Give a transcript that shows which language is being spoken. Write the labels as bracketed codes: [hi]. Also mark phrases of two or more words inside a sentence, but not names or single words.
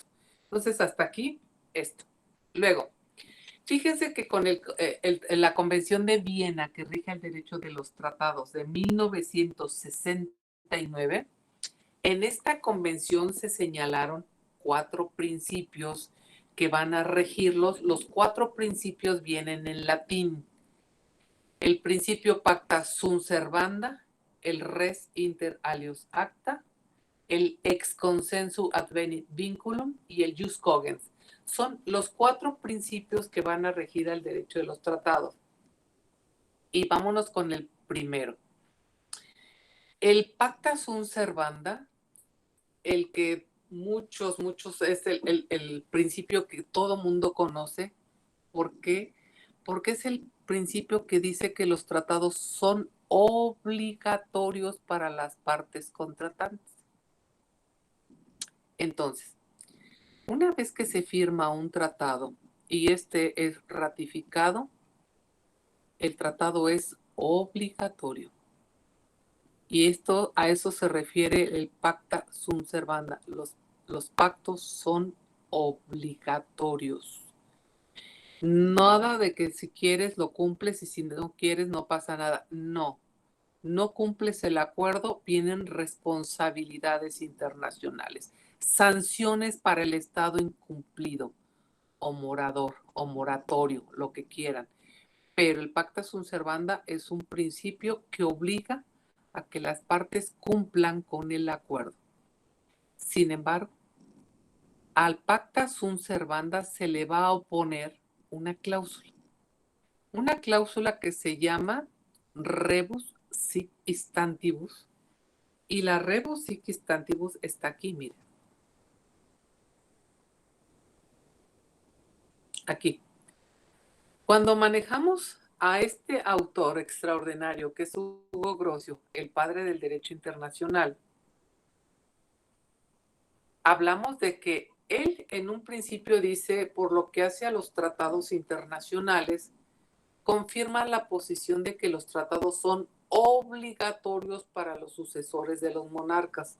[es] Entonces, hasta aquí, esto. Luego, fíjense que con la Convención de Viena, que rige el derecho de los tratados de 1969, en esta convención se señalaron 4 principios que van a regirlos. Los 4 principios vienen en latín. El principio [la] pacta sunt servanda, [es] el [la] res inter alios acta, [es] el [la] ex consensu advenit vinculum [es] y el [la] jus cogens. [es] Son los 4 principios que van a regir al derecho de los tratados. Y vámonos con el primero. [la] El pacta sunt servanda, [es] el que muchos es el principio que todo mundo conoce. ¿Por qué? Porque es el principio que dice que los tratados son obligatorios para las partes contratantes. Entonces, una vez que se firma un tratado y este es ratificado, el tratado es obligatorio. Y a eso se refiere el [la] pacta sunt servanda. [es] Los pactos son obligatorios. Nada de que si quieres lo cumples y si no quieres no pasa nada. No cumples el acuerdo, vienen responsabilidades internacionales, sanciones para el Estado incumplido o morador o moratorio, lo que quieran. Pero el [la] pacta sunt servanda [es] es un principio que obliga a que las partes cumplan con el acuerdo. Sin embargo, al [la] pacta sunt servanda [es] se le va a oponer una cláusula que se llama [la] rebus sic instantibus, [es] y la [la] rebus sic instantibus [es] está aquí, miren. Aquí. Cuando manejamos a este autor extraordinario que es Hugo Grocio, el padre del derecho internacional, hablamos de que él en un principio dice, por lo que hace a los tratados internacionales, confirma la posición de que los tratados son obligatorios para los sucesores de los monarcas.